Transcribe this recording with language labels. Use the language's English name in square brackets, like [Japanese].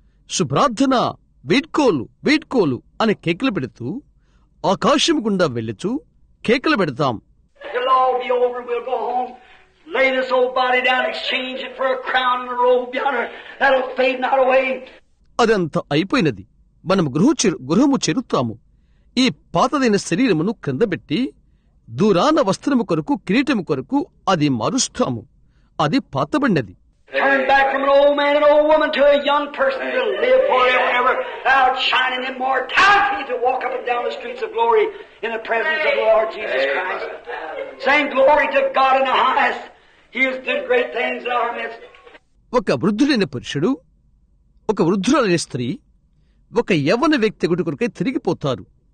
[Telugu] శుభ్రార్థన, వీడ్కోలు వీడ్కోలు అని కేకలు పెడుతూ ఆకాశం గుండా వెళ్ళుచూ కేకలు పెడతాం. [English] It'll all be over. We'll go home, lay this old body down, exchange it for a crown and a robe yonder. That'll fade not away. [Telugu] అదంతా అయిపోయినది. మనం గృహము చేరుతాము. ఈ పాతదైన శరీరమును క్రిందబెట్టి దూరాన వస్త్రము కొరకు, కిరీటము కొరకు అది మారుస్తాము. అది పాతబడినది. [English] Turn back from an old man and old woman to a young person to live forever and ever, outshining immortality, to walk up and down the streets of glory in the presence of the Lord Jesus Christ. Saying glory to God in the highest. He has done great things in our midst. [Telugu] ఒక వృద్ధుడైన పురుషుడు, ఒక వృద్ధురాలైన స్త్రీ, ఒక యవ్వన వ్యక్తి కొరకై తిరిగిపోతారు.